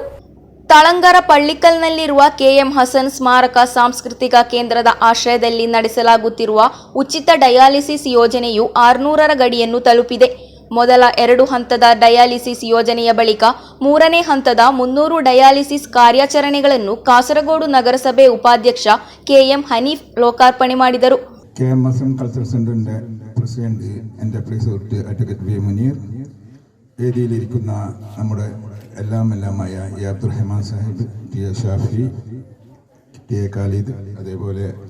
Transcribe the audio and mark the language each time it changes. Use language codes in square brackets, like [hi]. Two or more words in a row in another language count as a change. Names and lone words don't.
[kn] ತಳಂಗರ ಪಳ್ಳಿಕಲ್ನಲ್ಲಿರುವ ಕೆಎಂ ಹಸನ್ ಸ್ಮಾರಕ ಸಾಂಸ್ಕೃತಿಕ ಕೇಂದ್ರದ ಆಶ್ರಯದಲ್ಲಿ ನಡೆಸಲಾಗುತ್ತಿರುವ ಉಚಿತ ಡಯಾಲಿಸಿಸ್ ಯೋಜನೆಯು 600ರ ಗಡಿಯನ್ನು ತಲುಪಿದೆ. ಮೊದಲ 2 ಹಂತದ ಡಯಾಲಿಸಿಸ್ ಯೋಜನೆಯ ಬಳಿಕ 3ನೇ ಹಂತದ 300 ಡಯಾಲಿಸಿಸ್ ಕಾರ್ಯಾಚರಣೆಗಳನ್ನು ಕಾಸರಗೋಡು നഗരസഭೆ ഉപാധ്യക്ഷ ಕೆಎಂ ഹനീഫ് ലോകാർപ്പണೆ ಮಾಡಿದರು. [ml] KM ഹസൻ കൾച്ചറൽ സെന്ററിന്റെ പ്രസിഡന്റ് എൻ്റെ പ്രിയ സുഹൃത്ത് അഡ്വക്കേറ്റ് വി മുനീർ, വേദിയിലിരിക്കുന്ന നമ്മുടെ എല്ലാമായ എ അബ്ദുറഹ്മാൻ സാഹിബ്, ടി എ ഷാഫി, ടി എ ഖാലിദ്, അതേപോലെ